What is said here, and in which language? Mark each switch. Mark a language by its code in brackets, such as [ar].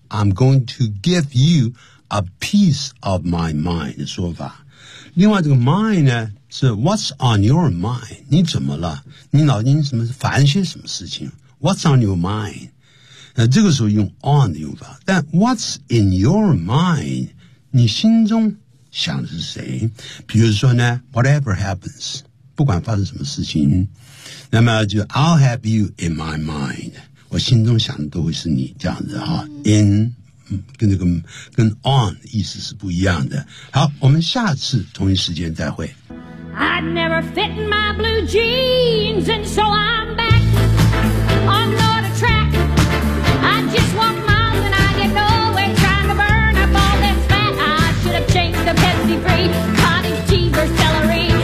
[en] I'm going to give youA piece of my mind [zh] 的说法。另外这个 mind 呢，是 [en] What's on your mind? [zh] 你怎么了？你脑筋什么烦些什么事情？ [en] What's on your mind? [zh] 那这个时候用 on 的用法。但 [en] What's in your mind? [zh] 你心中想的是谁？比如说呢， [en] Whatever happens， [zh] 不管发生什么事情，那么就 [en] I'll have you in my mind， [zh] 我心中想的都会是你，这样子哈。 In跟那个跟 on 意思是不一样的。好，我们下次同一时间再会。 [en] I'd never fit in my blue jeans and so I'm back on the track. I just walk miles and I get nowhere trying to burn up all this fat. I should have changed to Pepsi free cottage cheese or celery.